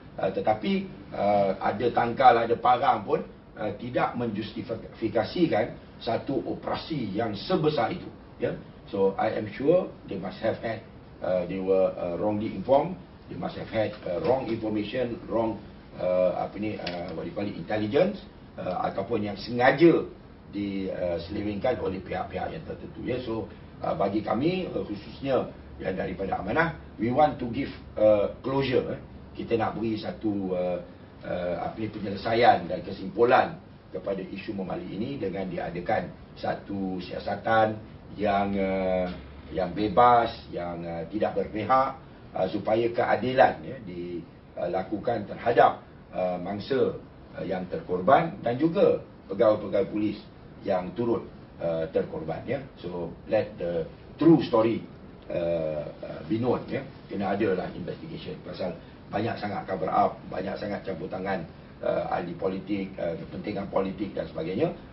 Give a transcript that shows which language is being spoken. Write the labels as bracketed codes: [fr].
[ms] Tetapi ada tangkal, ada parang pun tidak menjustifikasikan satu operasi yang sebesar itu ya. [en] So I am sure they must have had they were wrongly informed, they must have had wrong information, wrong what do you call it, intelligence, [ms] ataupun yang sengaja diselewengkan oleh pihak-pihak yang tertentu ya. So bagi kami khususnya yang daripada amanah. [en] We want to give closure. [ms] Kita nak beri satu penyelesaian dan kesimpulan kepada isu memali ini dengan diadakan satu siasatan yang bebas, yang tidak berpihak, supaya keadilan dilakukan terhadap mangsa yang terkorban dan juga pegawai-pegawai polis yang turut terkorban. [en] So let the true story be known. [ms] Kena adalah investigation, pasal banyak sangat cover up, banyak sangat campur tangan ahli politik, kepentingan politik dan sebagainya.